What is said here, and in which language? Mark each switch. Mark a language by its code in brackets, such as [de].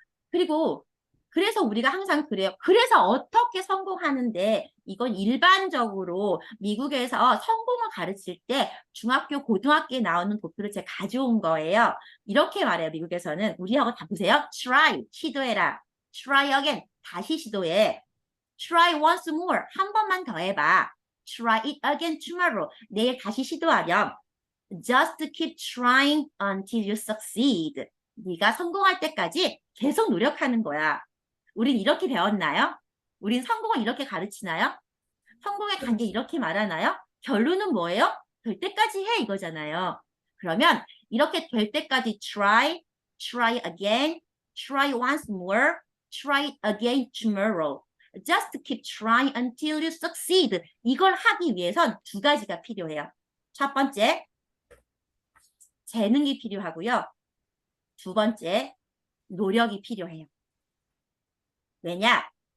[ko] 그리고 그래서 우리가 항상 그래요. 그래서 어떻게 성공하는데 이건 일반적으로 미국에서 성공을 가르칠 때 중학교, 고등학교에 나오는 도표를 제가 가져온 거예요. 이렇게 말해요. 미국에서는. 우리하고 다 보세요. [en] try, [ko] 시도해라. [en] try again, [ko] 다시 시도해. [en] try once more, [ko] 한 번만 더 해봐. [en] try it again tomorrow, [ko] 내일 다시 시도하렴. [en] just keep trying until you succeed. [ko] 네가 성공할 때까지 계속 노력하는 거야. 우린 이렇게 배웠나요? 우린 성공을 이렇게 가르치나요? 성공의 단계 이렇게 말하나요? 결론은 뭐예요? 될 때까지 해 이거잖아요. 그러면 이렇게 될 때까지 [en] try again, try once more, try it again tomorrow. Just keep trying until you succeed. [ko] 이걸 하기 위해선 두 가지가 필요해요. 첫 번째, 재능이 필요하고요. 두 번째, 노력이 필요해요. 왜냐?